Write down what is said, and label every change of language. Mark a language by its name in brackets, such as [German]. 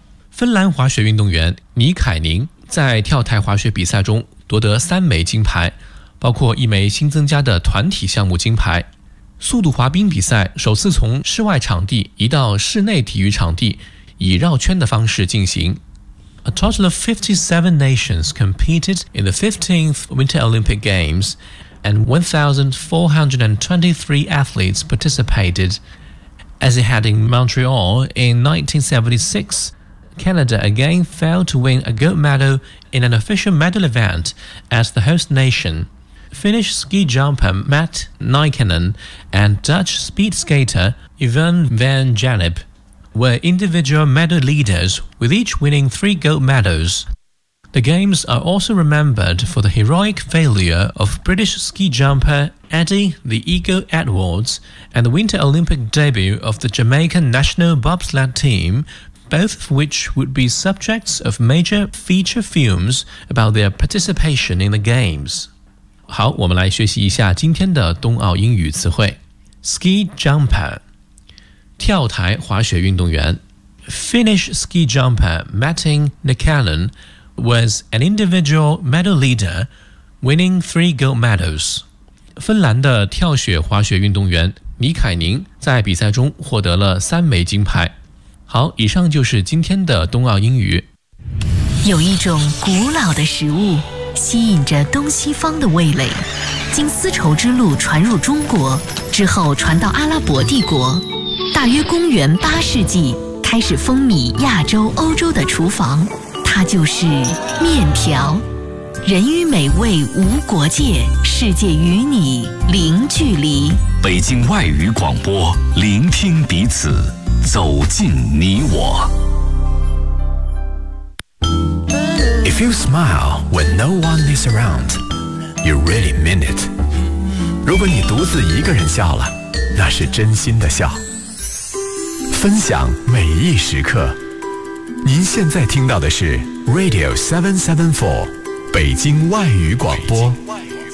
[Chinese] 芬兰滑雪运动员尼凯宁在跳台滑雪比赛中夺得3枚金牌，包括一枚新增加的团体项目金牌。速度滑冰比赛首次从室外场地移到室内体育场地，以绕圈的方式进行。 [English] A total of 57 nations competed in the 15th Winter Olympic Games, and 1,423 athletes participated. As it had in Montreal in 1976, Canada again failed to win a gold medal in an official medal event as the host nation. Finnish ski jumper Matt Nykänen and Dutch speed skater Yvonne van Janip. were individual medal leaders, with each winning 3 gold medals. The games are also remembered for the heroic failure of British ski jumper Eddie the Eagle Edwards and the Winter Olympic debut of the Jamaican national bobsled team, both of which would be subjects of major feature films about their participation in the games. [Chinese] 好，我们来学习一下今天的冬奥英语词汇。 [English] Ski jumper. [Chinese] 跳台滑雪运动员 [English] Finnish ski jumper Matti Nykänen was an individual medal leader, winning 3 gold medals. [Chinese] 芬兰的跳雪滑雪运动员尼凯宁在比赛中获得了3枚金牌。好，以上就是今天的冬奥英语。有一种古老的食物吸引着东西方的味蕾，经丝绸之路传入中国之后传到阿拉伯帝国，大约公元八世纪开始风靡亚洲欧洲的厨房，它就是面条。人与美味无国界，世界与你零距离。北京外语广播，聆听彼此，走进你我。 [English] If you smile when no one is around, you really mean it. [Chinese] 如果你独自一个人笑了，那是真心的笑。分享每一时刻，您现在听到的是 Radio 774北京外语广播。北京外语广播。